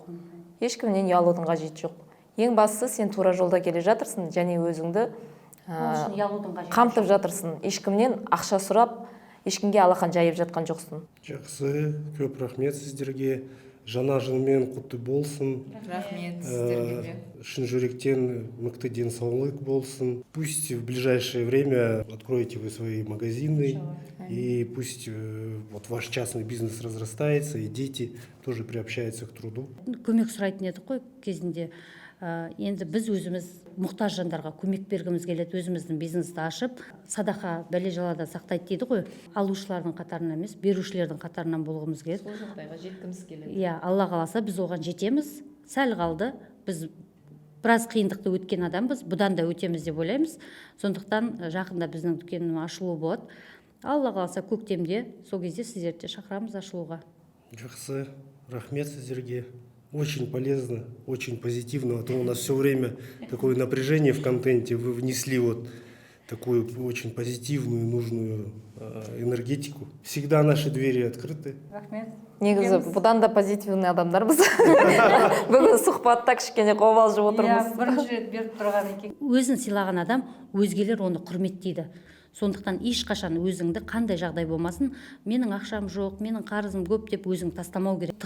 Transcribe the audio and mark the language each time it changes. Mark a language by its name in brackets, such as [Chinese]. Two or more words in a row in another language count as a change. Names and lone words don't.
[Kazakh] Ешкімнен ұялудың қажеті жоқ. Ең бастысы сен тура жолда келе жатырсың, және өзіңді қамтып жатырсың. Ешкімнен ақша сұрап, ешкімге алақан жайып жатқан жоқсың. Жақсы, көп рахмет сіздерге. Жаңа жылмен құтты болсын. Рахмет сіздерге. Шын жүректен мықты денсаулық болсын. [Russian] Пусть в ближайшее время откроете вы свои магазины, и пусть вот ваш частный бизнес разрастается, и дети тоже приобщаются к труду. [Kazakh] Көмек сұрайтын едік қой кезінде. Енді біз өзіміз мұқтаж жандарға көмек бергіміз келеді, өзіміздің бизнесті ашып, садақа бәле жалада сақтайды дейді ғой. Алушылардың қатарынан емес, берушілердің қатарынан болғымыз келеді. сол жағдайға жеткіміз келеді. Иә, алла қаласа біз оған жетеміз. Сәл қалды, біз біраз қиындықты өткен адамбыз, бұдан да өтеміз деп ойлаймыз. Сондықтан жақында біздің дүкеннің ашылуы болады. Алла қаласа көктемде, сол кезде сіздерді шақырамыз ашылуға. Жақсы, рахмет сіздерге. [Russian] Очень полезно, очень позитивно. А то у нас все время такое напряжение в контенте. Вы внесли вот такую очень позитивную, нужную энергетику. Всегда наши двери открыты. [Kazakh] Рахмет. Негізі бұдан да позитивный адамдарбыз. Бүгін сұхбатта кішкене қобалжып отырмыз. Бірінші рет беріп тұрған екен. Өзін сыйлаған адам, өзгелер оны құрметтейді. Сондықтан ешқашан өзіңді қандай жағдай болмасын, менің ақшам жоқ, менің қарызым көп деп өзің тастамау керек.